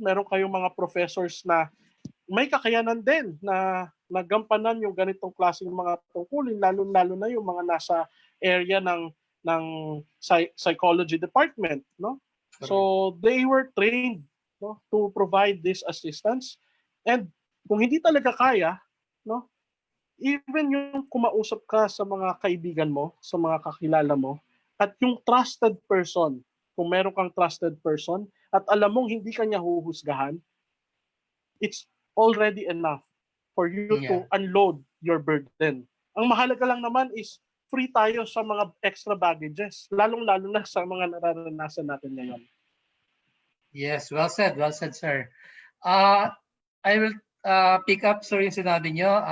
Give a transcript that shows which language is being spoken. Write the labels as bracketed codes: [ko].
[tl] Meron kayong mga professors na may kakayanan din na nagampanan yung ganitong klaseng mga tungkulin, lalo na yung mga nasa area ng psychology department, no? [en] So they were trained, no, to provide this assistance. [tl] And kung hindi talaga kaya, no, even yung kumausap ka sa mga kaibigan mo, sa mga kakilala mo, at yung trusted person, kung meron kang trusted person, at alam mong hindi ka niya huhusgahan, [en] it's already enough for you to unload your burden. [tl] Ang mahalaga lang naman is free tayo sa mga extra baggages, lalong-lalo na sa mga nararanasan natin ngayon. [en] Yes, well said, sir. I will pick up, sir, [tl] yung sinabi nyo.